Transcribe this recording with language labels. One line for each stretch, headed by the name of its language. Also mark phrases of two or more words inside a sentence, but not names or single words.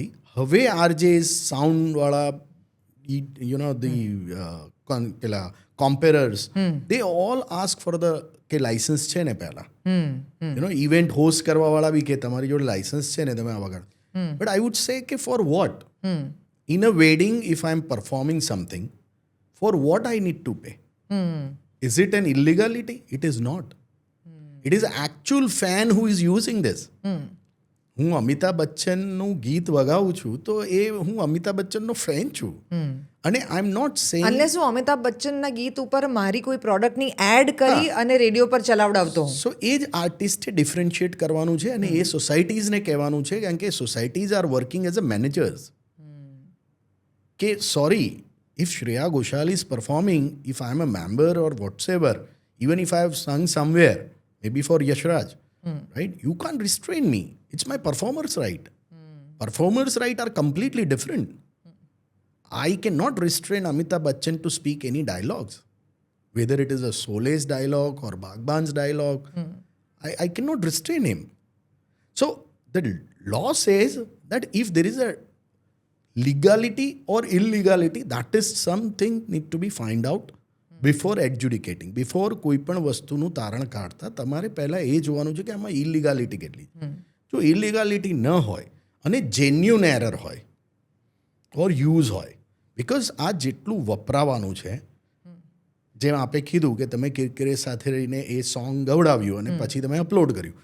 Gujarati: હવે આરજે સાઉન્ડવાળા
English: you know the
Gujarati: પેલા
English: compères they all ask for the
Gujarati: કે લાયસન્સ છે ને પહેલાં.
English: you know event host
Gujarati: કરવાવાળા બી કે તમારી જોડે લાયસન્સ છે ને તમે આ વગાડો.
English: But I would say કે for what? In a wedding if I am performing something, for what I need to pay? Is it an illegality? It is not. It is actual fan who is using this.
Gujarati: હું અમિતાભ બચ્ચનનું ગીત વગાવું છું તો એ હું અમિતાભ બચ્ચનનો ફેન છું.
English: અને I am not saying
Gujarati: અનલેસ હું અમિતાભ બચ્ચનના ગીત ઉપર મારી કોઈ પ્રોડક્ટની એડ કરી અને રેડિયો પર ચલાવડાવતો હું. સો એ જ આર્ટિસ્ટે ડિફરન્શિએટ કરવાનું છે અને એ સોસાયટીઝને કહેવાનું છે, કારણ કે
English: societies are working as a managers.
Gujarati: કે સોરી,
English: if Shreya Ghoshal is performing, if I am a member or whatsoever, even if I have sung somewhere, maybe for Yashraj, right? You can't restrain me. It's my performer's right. Performer's right are completely different. I cannot restrain Amitabh Bachchan to speak any dialogues, whether it is a Sole's dialogue or Bagban's dialogue. I cannot restrain him. So the law says that if there is a legality or illegality, that is something need to be find out before adjudicating.
Gujarati: Before કોઈ પણ વસ્તુનું તારણ કાઢતા તમારે પહેલાં એ જોવાનું છે કે આમાં ઇલીગાલિટી કેટલી. જો ઇલીગાલિટી ન હોય અને
English: genuine error
Gujarati: હોય
English: or use
Gujarati: હોય, બિકોઝ આ જેટલું વપરાવાનું છે, જેમ આપે કીધું કે તમે કિરકિરે સાથે રહીને એ સોંગ ગવડાવ્યું અને પછી તમે અપલોડ કર્યું.